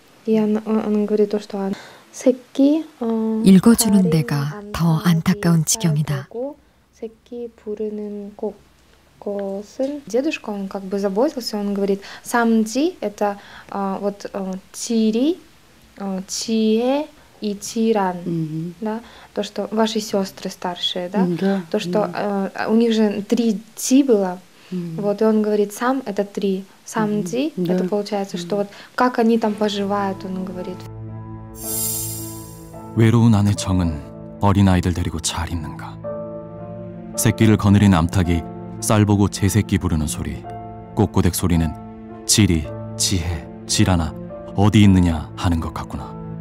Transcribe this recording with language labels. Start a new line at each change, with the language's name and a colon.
Russian: И он говорит то, что она 새끼
Korean: 읽어주는 내가 더 안타까운 지경이다. 새끼 부르는 것은
Russian: дедушка, он как бы заботился, он говорит сам지 это вот чири, чие и чиран, да, то, что ваши сестры старшие, да, то, что у них же 3 чи было, вот, и он говорит сам это 3, сам지, это получается, что вот как они там поживают, он говорит.
Korean: 외로운 아내 정은 어린아이들 데리고 잘 있는가. 새끼를 거느린 암탉이 쌀 보고 제 새끼 부르는 소리, 꼬꼬댁 소리는 지리, 지혜, 지라나 어디 있느냐 하는 것 같구나.